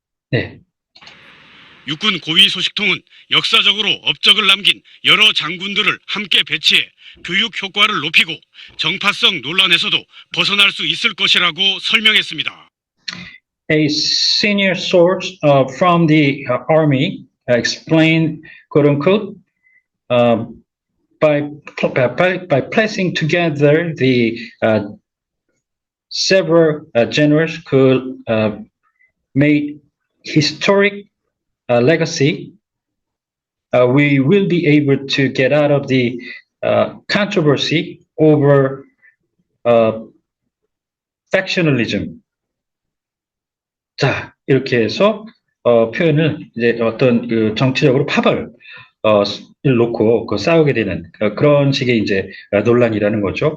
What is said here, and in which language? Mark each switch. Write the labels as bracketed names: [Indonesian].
[Korean] 네. 육군 고위 소식통은 역사적으로 업적을 남긴 여러 장군들을 함께 배치해 교육 효과를 높이고 정파성 논란에서도 벗어날 수 있을 것이라고 설명했습니다. [English] A senior source from the Army explained, quote unquote, by placing together the several generals who made historic legacy, we will be able to get out of the controversy over factionalism. [Korean] 자, 이렇게 해서 표현을 이제 어떤 정치적으로 파벌을 놓고 싸우게 되는 그런 식의 이제 논란이라는 거죠.